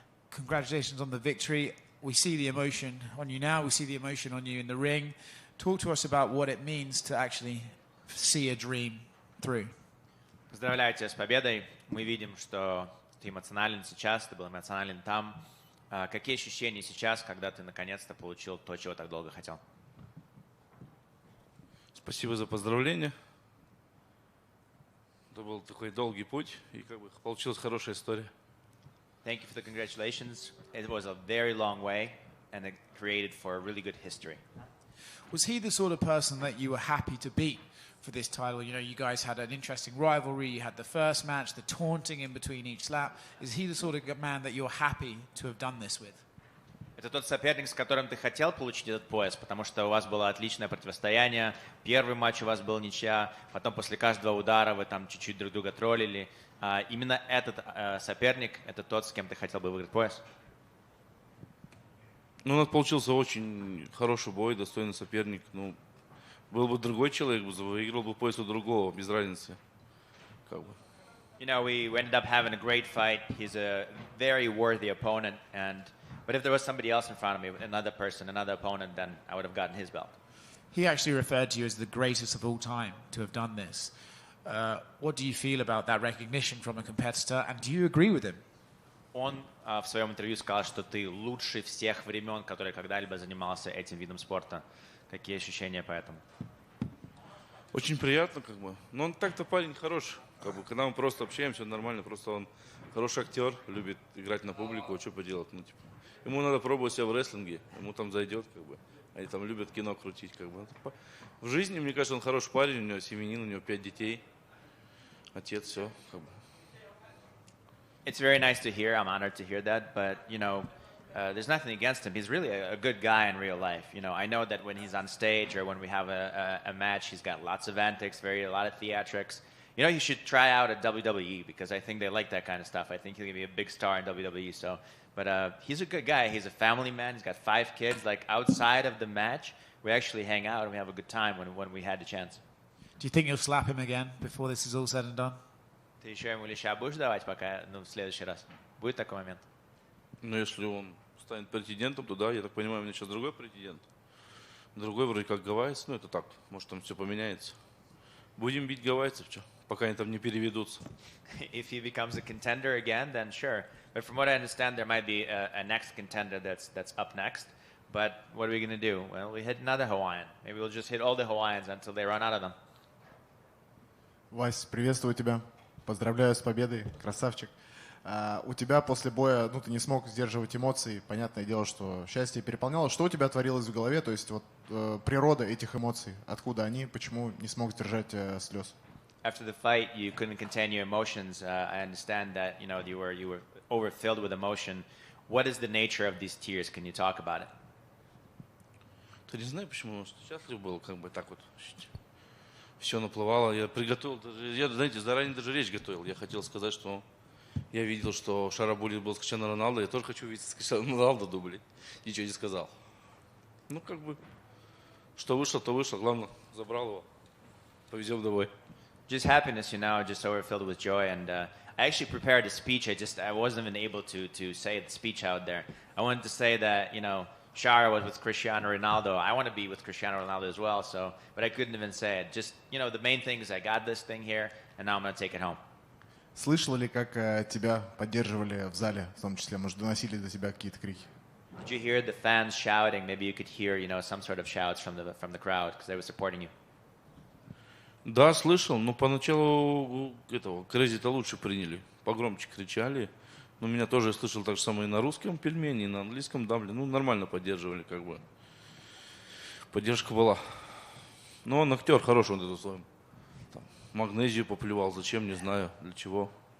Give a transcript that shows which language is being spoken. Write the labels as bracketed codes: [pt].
[en] congratulations on the victory. We see the emotion on you now. We see the emotion on you in the ring. Talk to us about what it means to actually see a dream through. [ru] Поздравляю тебя с победой. Мы видим, что ты эмоционален сейчас, ты был эмоционален там. Какие ощущения сейчас, когда ты наконец-то получил то, чего так долго хотел? Спасибо за поздравления. Это был такой долгий путь, и как бы получилась хорошая история. [en] Thank you for the congratulations. It was a very long way, and it created for a really good history. Was he the sort of person that you were happy to beat for this title? You know, you guys had an interesting rivalry. You had the first match, the taunting in between each slap. Is he the sort of man that you're happy to have done this with? [ru] Это тот соперник, с которым ты хотел получить этот пояс, потому что у вас было отличное противостояние. Первый матч у вас был ничья, потом после каждого удара вы там чуть-чуть друг друга троллили. Именно этот соперник, это тот, с кем ты хотел бы выиграть пояс? Ну, у нас получился очень хороший бой, достойный соперник. Ну, был бы другой человек, выиграл бы пояс у другого, без разницы. Как бы. [en] You know, we ended up having a great fight. He's a very worthy opponent, but if there was somebody else in front of me, another person, another opponent, then I would have gotten his belt. He actually referred to you as the greatest of all time to have done this. What do you feel about that recognition from a competitor, and do you agree with him? [ru] Он в своем интервью сказал, что ты лучший всех времен, который когда-либо занимался этим видом спорта. Какие ощущения по этому? Очень приятно, как бы. Но он так-то парень хороший. Как бы, когда мы просто общаемся, он нормально. Просто он хороший актер, любит играть на публику, что поделать. Ну, типа, ему надо пробовать себя в рестлинге, ему там зайдет, как бы. Они там любят кино крутить, как бы. В жизни, мне кажется, он хороший парень, у него семьянин, у него 5 детей. Отец, все, как бы. [en] It's very nice to hear. I'm honored to hear that. But, you know, there's nothing against him. He's really a good guy in real life. You know, I know that when he's on stage or when we have a match, he's got lots of antics, a lot of theatrics. You know, you should try out at WWE because I think they like that kind of stuff. I think he'll be a big star in WWE. So, but he's a good guy. He's a family man. He's got 5 kids. Like, outside of the match, we actually hang out and we have a good time when we had the chance. Do you think you'll slap him again before this is all said and done? [ru] Ты еще ему леща будешь давать пока, в следующий раз? Будет такой момент? Ну, если он станет претендентом, то да, я так понимаю, у меня сейчас другой претендент. Другой вроде как гавайец, ну это так, может там все поменяется. Будем бить гавайцев, что, пока они там не переведутся. [en] If he becomes a contender again, then sure. But from what I understand, there might be a next contender that's up next. But what are we going to do? Well, we hit another Hawaiian. Maybe we'll just hit all the Hawaiians until they run out of them. [ru] Вась, приветствую тебя. Поздравляю с победой, красавчик. У тебя после боя, ну, ты не смог сдерживать эмоций. Понятное дело, что счастье переполняло. Что у тебя творилось в голове? То есть вот природа этих эмоций, откуда они, почему не смог сдержать слез? [en] After the fight, you couldn't contain your emotions. I understand that, you know, you were overfilled with emotion. What is the nature of these tears? Can you talk about it? [ru] Ты не знаю, почему счастлив был, как бы так вот. Все наплывало, я приготовил, я, знаете, заранее даже речь готовил. Я хотел сказать, что я видел, что Шарабулит был с Криштиану Роналдо, я тоже хочу видеть с Криштиану Роналдо дубль. Ничего не сказал. Ну, как бы, что вышло, то вышло. Главное, забрал его. Повезем домой. [en] Just happiness, you know, just overfilled with joy. And I actually prepared a speech. I wasn't even able to say the speech out there. I wanted to say that, you know, Shara was with Cristiano Ronaldo. I want to be with Cristiano Ronaldo as well, but I couldn't even say it. Just, you know, the main thing is I got this thing here, and now I'm going to take it home. [ru] Слышал ли, как тебя поддерживали в зале, в том числе, может, доносили до тебя какие-то крики? [en] Did you hear the fans shouting? Maybe you could hear, you know, some sort of shouts from the crowd because they were supporting you. [ru] Да, слышал, но поначалу этого Crazy-то лучше приняли. Погромче кричали. Но меня тоже слышал так же самое и на русском пельмени, и на английском дабле. Ну, нормально поддерживали, как бы. Поддержка была. Но он актер хороший, он это своим. Там, магнезию поплевал, зачем, не знаю, для чего.